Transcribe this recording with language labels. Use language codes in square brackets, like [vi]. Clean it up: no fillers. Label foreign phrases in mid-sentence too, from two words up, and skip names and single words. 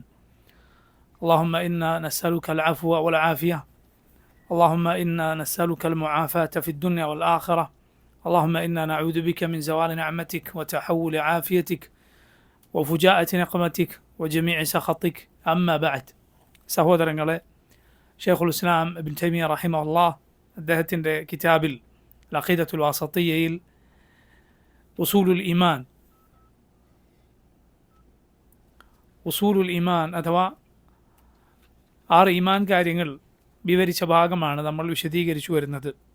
[ar] اللهم إنا نسألك العفو والعافية. اللهم إنا نسألك المعافاة في الدنيا والآخرة. اللهم إنا نعوذ بك من زوال نعمتك وتحول عافيتك وفجاءة نقمتك وجميع سخطك. أما بعد. [ml] സഹോദരങ്ങളെ, ഷെയ്ഖുൽ ഇസ്ലാം ഇബ്നു തൈമിയ്യ റഹിമഹുല്ലാഹ് അദ്ദേഹത്തിൻ്റെ കിതാബിൽ അഖീദത്തുൽ വാസിത്തിയ്യയിൽ [ar] أصول الإيمان [ml] അഥവാ 6 ഈമാൻ കാര്യങ്ങൾ വിവരിച്ച ഭാഗമാണ് നമ്മൾ വിശദീകരിച്ചു വരുന്നത്.